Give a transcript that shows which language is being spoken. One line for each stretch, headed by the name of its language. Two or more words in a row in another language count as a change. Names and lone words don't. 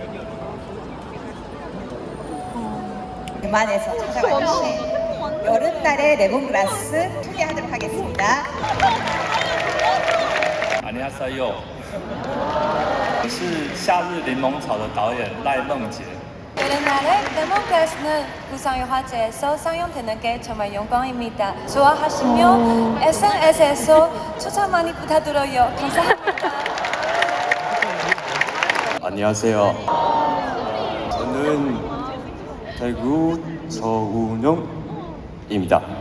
Korean: 대만에서 찾아와 주신 여름날의 레몬그라스 소개하도록 하겠습니다. 안녕하세요，
Chinese: 我是《夏日柠檬草》的导演赖梦杰。
Korean: 여름날의 레몬그라스는 부산영화제에서 상영되는 게 정말 영광입니다. 좋아하시면 SNS에서 추천 많이 부탁드려요. 감사합니다. 안녕하세요. 저는 대구 서운영입니다.